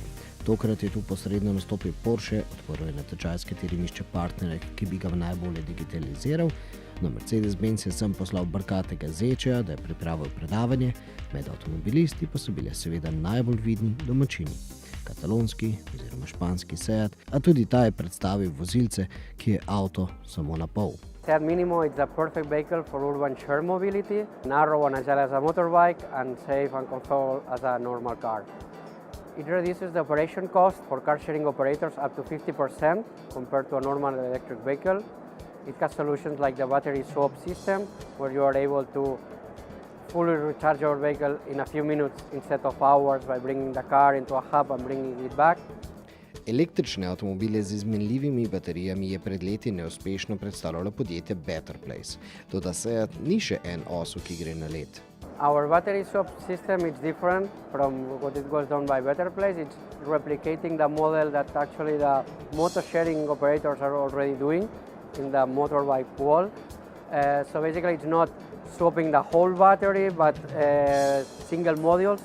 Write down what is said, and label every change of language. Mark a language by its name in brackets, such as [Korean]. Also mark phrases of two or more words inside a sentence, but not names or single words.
[Slovenian] Tokrat je tu posredno nastopil Porsche, odprl je natečaj, s katerim išče partnere, ki bi ga najbolje digitaliziral. No, Mercedes-Benz je sem poslal brkatega Zečeja, da je pripravil predavanje, med avtomobilisti pa so bile seveda najbolj vidni domačini. Katalonski oziroma španski Seat, a tudi ta je predstavil vozilce, ki je avto samo na pol. [English] Seat Minimo is a perfect vehicle for urban shared mobility, narrow and agile as a motorbike and safe and comfortable as a normal car. It reduces the operation cost for car sharing operators up to 50% compared to a normal electric vehicle. It has solutions like the battery swap system, where you are able to fully recharge your vehicle in a few minutes instead of hours by bringing the car into a hub and bringing it back. [Slovenian] Električne avtomobile z izmenljivimi baterijami je pred leti neuspešno predstavljalo podjetje Better Place. Toda Seat ni še en osel, ki gre na led. [English] Our battery swap system is different from what it was done by Better Place. It's replicating the model that actually the motor sharing operators are already doing in the motorbike world. So basically it's not swapping the whole battery, but single modules.